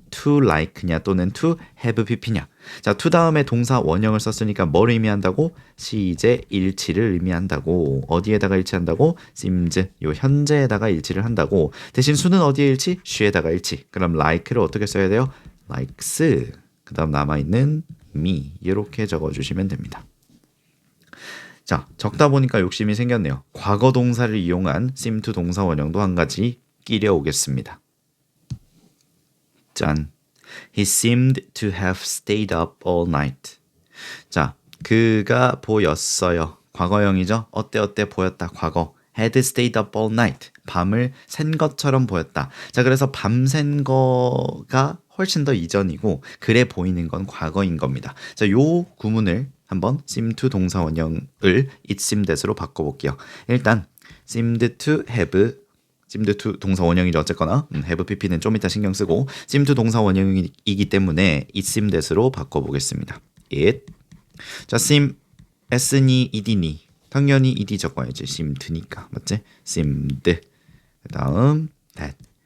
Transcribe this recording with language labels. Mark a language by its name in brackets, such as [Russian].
[English] to like냐 또는 to have pp냐. [Korean] 자, to 다음에 동사 원형을 썼으니까 뭘 의미한다고? 시제 일치를 의미한다고. 어디에다가 일치한다고? seems 요 현재에다가 일치를 한다고. 대신 수는 어디에 일치? she에다가 일치. 그럼 like를 어떻게 써야 돼요? [English] likes. [Korean] 그 다음 남아있는 me 이렇게 적어주시면 됩니다. 자, 적다 보니까 욕심이 생겼네요. 과거 동사를 이용한 seem to 동사 원형도 한 가지 끼려 오겠습니다. 짠. [English] He seemed to have stayed up all night. [Korean] 자, 그가 보였어요. 과거형이죠. 어때 보였다. 과거. [English] had stayed up all night. [Korean] 밤을 샌 것처럼 보였다. 자, 그래서 밤샌 거가 훨씬 더 이전이고 그래 보이는 건 과거인 겁니다. 자, 요 구문을 한번 seem to 동사 원형을 it seemed that으로 바꿔볼게요. 일단 seemed to have seemed to 동사 원형이죠. 어쨌거나 have pp는 좀 이따 신경 쓰고 seem to 동사 원형이기 때문에 it seemed that으로 바꿔보겠습니다. [English] it. [Korean] 자, seem s니 ed니 당연히 ed 적어야지. seemed니까 맞지? seemed. 그 다음 that.